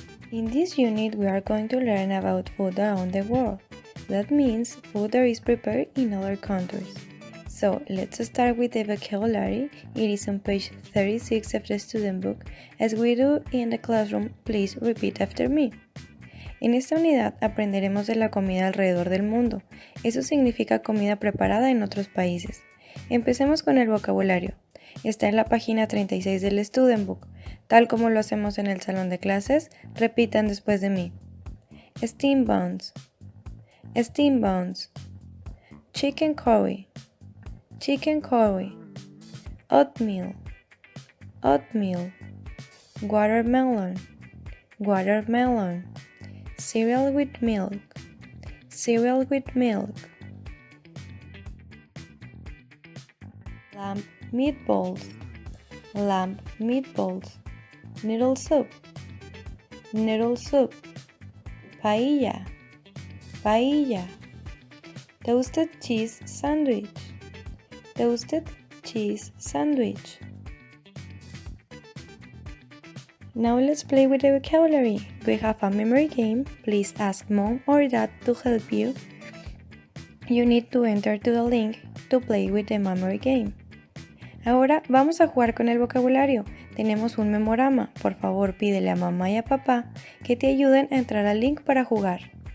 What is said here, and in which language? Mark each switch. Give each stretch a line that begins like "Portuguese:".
English: In this unit, we are going to learn about food around the world. That means food that is prepared in other countries. So, let's start with the vocabulary. It is on page 36 of the student book. As we do in the classroom, please repeat after me.
Spanish: En esta unidad aprenderemos de la comida alrededor del mundo. Eso significa comida preparada en otros países. Empecemos con el vocabulario. Está en la página 36 del Student Book. Tal como lo hacemos en el salón de clases, repitan después de mí.
English: Steam buns, steam buns. Chicken curry, chicken curry. Oatmeal, oatmeal. Watermelon, watermelon. Cereal with milk, cereal with milk. Lamb meatballs, lamb meatballs. Noodle soup, noodle soup. Paella, paella. Toasted cheese sandwich, toasted cheese sandwich. Now let's play with the vocabulary. We have a memory game. Please ask mom or dad to help you. You need to enter to the link to play with the memory game.
Spanish: Ahora vamos a jugar con el vocabulario. Tenemos un memorama. Por favor, pídele a mamá y a papá que te ayuden a entrar al link para jugar.